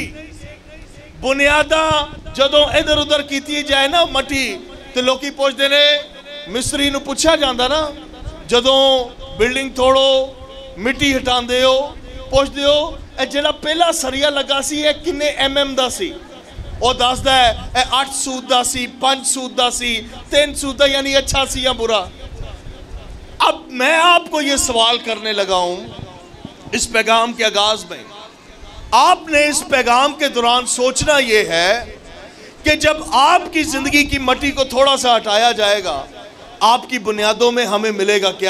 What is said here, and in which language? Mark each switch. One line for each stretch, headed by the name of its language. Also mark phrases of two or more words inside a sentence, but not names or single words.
Punjabi: ਬੁਨਿਆਦਾ ਜਦੋਂ ਇਧਰ ਉਧਰ ਕੀਤੀ ਜਾਏ ਨਾ ਮੱਟੀ ਤੇ ਲੋਕੀ ਪੁੱਛਦੇ ਨੇ, ਮਿਸਤਰੀ ਨੂੰ ਪੁੱਛਿਆ ਜਾਂਦਾ ਨਾ, ਜਦੋਂ ਬਿਲਡਿੰਗ ਤੋੜੋ ਮਿੱਟੀ ਹਟਾਂਦੇ ਹੋ, ਪੁੱਛਦੇ ਹੋ ਏ ਜਿਹੜਾ ਪਹਿਲਾ ਸਰੀਆ ਲੱਗਾ ਸੀ ਏ ਕਿੰਨੇ mm ਦਾ ਸੀ? ਉਹ ਦੱਸਦਾ ਹੈ ਇਹ 8 सूद ਦਾ ਸੀ, 5 सूद ਦਾ ਸੀ, 3 सूद ਦਾ, ਯਾਨੀ ਅੱਛਾ ਸੀ ਯਾ ਬੁਰਾ।
Urdu: اب میں آپ کو یہ سوال کرنے لگا ہوں اس پیغام کے آغاز میں. آپ نے اس پیغام کے دوران سوچنا یہ ہے کہ جب آپ کی زندگی کی مٹی کو تھوڑا سا ہٹایا جائے گا، آپ کی بنیادوں میں ہمیں ملے گا کیا?